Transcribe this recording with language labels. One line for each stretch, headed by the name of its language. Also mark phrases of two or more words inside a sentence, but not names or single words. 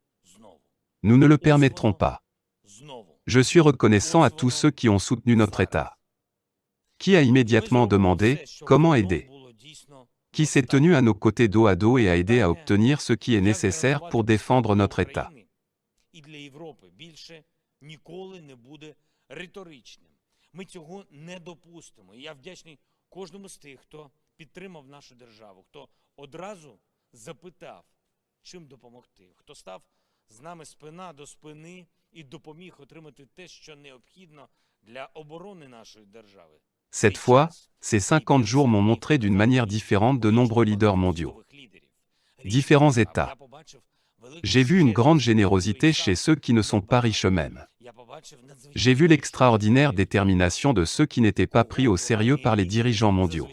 French: Nous ne le permettrons pas. Je suis reconnaissant à tous ceux qui ont soutenu notre État. Qui a immédiatement demandé comment aider? Qui s'est tenu à nos côtés dos à dos et a aidé à obtenir ce qui est nécessaire pour défendre notre État?
Ukrainian: Ми цього не допустимо. І я вдячний кожному з тих, хто підтримав нашу державу, хто одразу запитав, чим допомогти, хто став з нами спина до спини і допоміг отримати те, що необхідно для оборони нашої держави.
French: Cette fois, ces 50 jours m'ont montré d'une manière différente de nombreux leaders mondiaux. Différents États. J'ai vu une grande générosité chez ceux qui ne sont pas riches eux-mêmes. J'ai vu l'extraordinaire détermination de ceux qui n'étaient pas pris au sérieux par les dirigeants mondiaux.